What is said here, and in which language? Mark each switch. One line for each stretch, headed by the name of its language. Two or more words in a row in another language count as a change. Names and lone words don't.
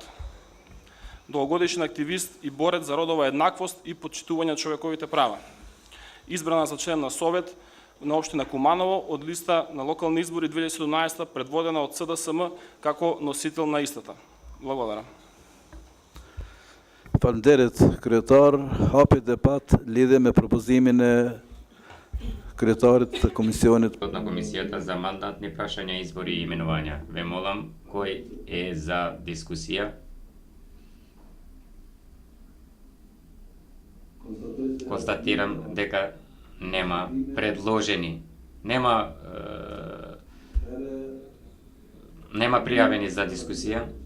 Macedonian: Долгогодишен активист и борец за родова еднаквост и почитување на човековите права. Избрана за член на Совет на општина Куманово од листа на локални избори 2017 предводена од СДСМ како носител на истата. Благодарам.
Albanian: Falënderit kryetar, hapi debat lidhje me propozimin e kryetarit të komisionit.
Macedonian: На комисијата за мандатни прашања, избори и именувања. Ве молам, кој е за дискусија? Констатирам дека нема предложени, нема пријавени за дискусија.